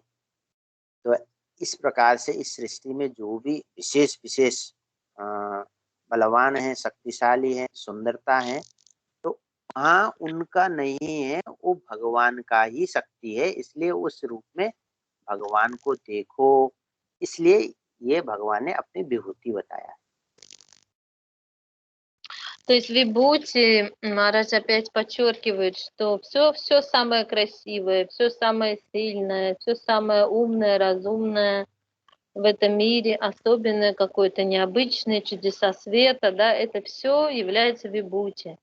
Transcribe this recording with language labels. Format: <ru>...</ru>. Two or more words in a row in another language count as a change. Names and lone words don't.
<hi>तो इस प्रकार से इस सृष्टि में जो भी विशेष विशेष अ, बलवान है, शक्तिशाली है, सुंदरता है, तो वहाँ उनका नहीं है, वो भगवान का ही शक्ति है। इसलिए उस रूप में भगवान को देखो, इसलिए ये भगवान ने अपनी विभूति बताया।</hi> <ru>То есть Вибути Марадж опять подчеркивает, что все самое красивое, все самое сильное, все самое умное, разумное в этом мире, особенное какое-то необычное, чудеса света, да, это все является Вибути.</ru>